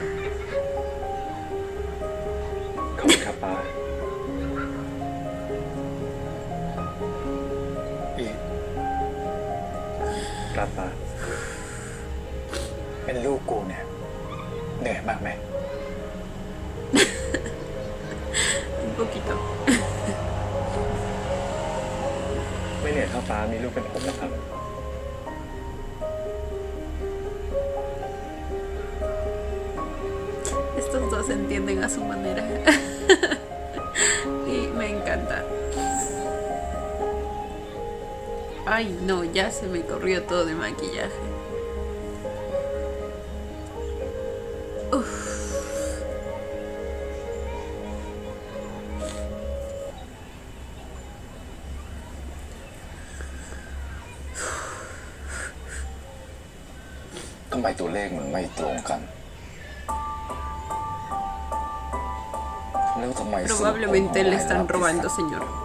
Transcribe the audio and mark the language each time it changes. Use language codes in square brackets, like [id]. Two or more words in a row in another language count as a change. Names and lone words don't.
[th] ขอบคุณครับป้าครับป้า เป็นลูกกูเนี่ยเหนื่อยมากไหม [es] Un poquito. [th] ไม่เหนื่อยเท่าป้ามีลูกเป็นผมนะครับ [es] Estos dos se entienden a su manera. Y me encanta. Ay, no, ya se me corrió todo de maquillaje. Uf. [th] ทำไมตัวเลขมันไม่ตรงกัน แล้วทำไมสรุปผล [es] Probablemente le están robando, señor.